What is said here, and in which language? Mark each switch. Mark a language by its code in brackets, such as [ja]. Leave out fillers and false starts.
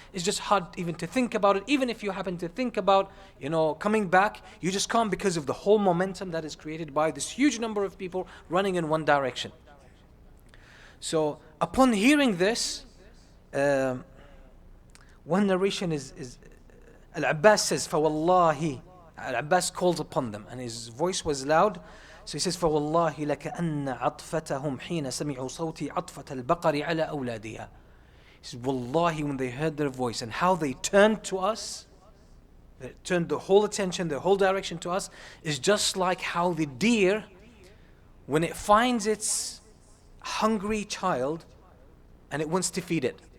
[en] It's just hard even to think about it. Even if you happen to think about, coming back, you just can't because of the whole momentum that is created by this huge number of people running in one direction. So upon hearing this, one narration is Al-Abbas says, فَوَاللَّهِ Al-Abbas calls upon them and his voice was loud. [ar] So he says, فَوَاللَّهِ لَكَأَنَّ عَطْفَتَهُمْ حِينَ سَمِعُوا صَوْتِي عَطْفَةَ الْبَقَرِ عَلَى أَوْلَادِهَا. [en] He says, Wallahi, when they heard their voice and how they turned to us, they turned the whole attention, the whole direction to us, is just like how the deer, when it finds its hungry child and it wants to feed it.